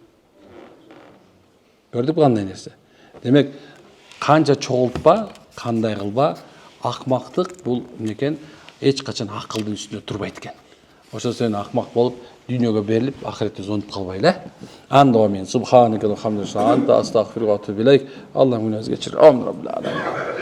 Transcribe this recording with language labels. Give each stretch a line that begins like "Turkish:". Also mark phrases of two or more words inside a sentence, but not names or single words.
Kyrgyz: Көрдүк кандай нерсе. Демек, канча чогултпа, кандай кылба, акмактык бул мынекен эч качан акылдын үстүнө турбайт экен. Ошо сен акмак болуп, дүйнөгө берилип, ахиретте зонуп калбайлы. Анда мен
Arabic: سبحانك اللهم أنت أستغفرك وأتوب إليك.
Kyrgyz: Аллах мени кечир.
Arabic: آمين رب العالمين.